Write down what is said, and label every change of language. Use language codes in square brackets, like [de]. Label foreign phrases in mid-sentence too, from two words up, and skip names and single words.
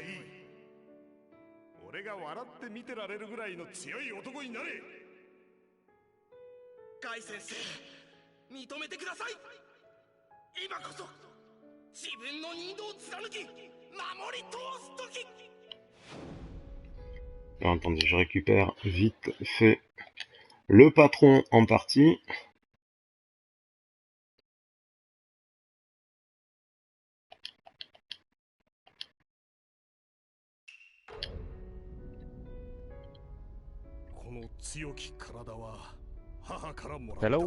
[ja] 俺が笑って見てられるぐらいの強い男になれ。ガイ先生、認めてください。今こそ自分の任を貫き守り通す時。 [fr] Alors, attendez, je récupère vite fait le patron en partie. Hello.